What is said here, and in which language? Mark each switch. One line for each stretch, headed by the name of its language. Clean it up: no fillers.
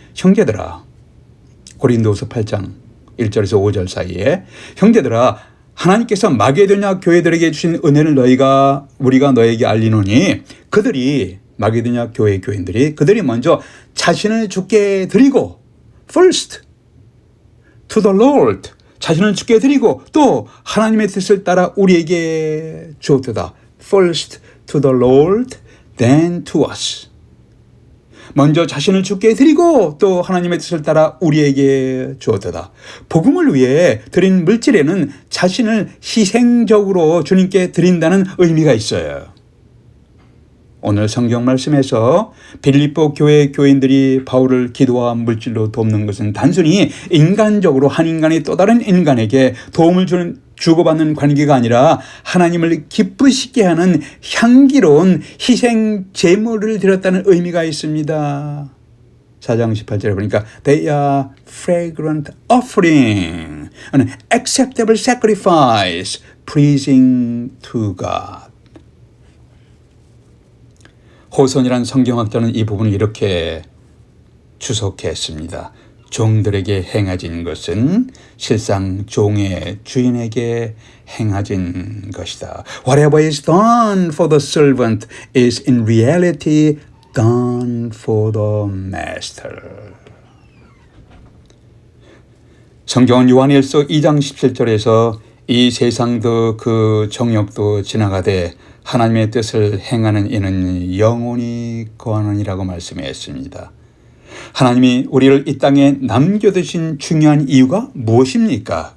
Korean: 형제들아, 고린도후서 8장 1절에서 5절 사이에 형제들아 하나님께서 마게도냐 교회들에게 주신 은혜를 우리가 너에게 알리노니 그들이 마게도냐 교회 교인들이 그들이 먼저 자신을 주께 드리고
English: first to the Lord
Korean: 자신을 주께 드리고 또 하나님의 뜻을 따라 우리에게 주었도다.
English: first to the Lord then to us.
Korean: 먼저 자신을 주께 드리고 또 하나님의 뜻을 따라 우리에게 주었도다. 복음을 위해 드린 물질에는 자신을 희생적으로 주님께 드린다는 의미가 있어요. 오늘 성경 말씀에서 빌립보 교회 교인들이 바울을 기도와 물질로 돕는 것은 단순히 인간적으로 한 인간이 또 다른 인간에게 도움을 주고받는 관계가 아니라 하나님을 기쁘시게 하는 향기로운 희생 제물을 드렸다는 의미가 있습니다. 4장 18절에 보니까
English: They are fragrant offering, an acceptable sacrifice, pleasing to God.
Korean: 호선이란 성경학자는 이 부분을 이렇게 주석했습니다. 종들에게 행하진 것은 실상 종의 주인에게 행하진 것이다.
English: Whatever is done for the servant is in reality done for the master.
Korean: 성경은 요한일서 2장 17절에서 이 세상도 그 정욕도 지나가되 하나님의 뜻을 행하는 이는 영원히 거하느니라고 말씀했습니다. 하나님이 우리를 이 땅에 남겨두신 중요한 이유가 무엇입니까?